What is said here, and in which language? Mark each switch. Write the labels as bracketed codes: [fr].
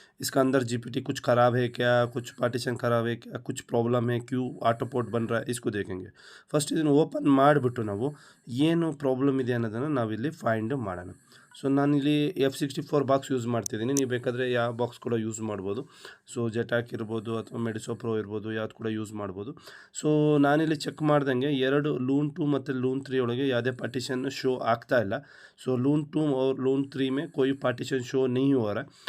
[hi] इसका अंदर जीपीटी कुछ ख़राब है क्या, कुछ पार्टीशन ख़राब है क्या, कुछ प्रॉब्लम है, क्यों आटो पोर्ट बन रहा है, इसको देखेंगे. [kn] फर्स्ट ಇದನ್ನು ಓಪನ್ ಮಾಡಿಬಿಟ್ಟು ನಾವು ಏನು ಪ್ರಾಬ್ಲಮ್ ಇದೆ ಅನ್ನೋದನ್ನು ನಾವಿಲ್ಲಿ ಫೈಂಡ್ ಮಾಡೋಣ. ಸೊ ನಾನಿಲ್ಲಿ F64 ಬಾಕ್ಸ್ ಯೂಸ್ ಮಾಡ್ತಿದ್ದೀನಿ. ನೀವು ಬೇಕಾದರೆ ಯಾವ ಬಾಕ್ಸ್ ಕೂಡ ಯೂಸ್ ಮಾಡ್ಬೋದು. ಸೊ ಜೆಟಾಕ್ ಇರ್ಬೋದು ಅಥವಾ ಮೆಡಿಸೋ ಪ್ರೋ ಇರ್ಬೋದು, ಯಾವ್ದು ಕೂಡ ಯೂಸ್ ಮಾಡ್ಬೋದು. ಸೊ ನಾನಿಲ್ಲಿ ಚೆಕ್ ಮಾಡ್ದಂಗೆ ಎರಡು ಲೂನ್ 2 ಮತ್ತು ಲೂನ್ 3 ಒಳಗೆ ಯಾವುದೇ ಪಾರ್ಟಿಷನ್ ಶೋ ಆಗ್ತಾ ಇಲ್ಲ. [hi] सो लून 2 और लून 3 में कोई पार्टीशन शो नहीं हो रहा है.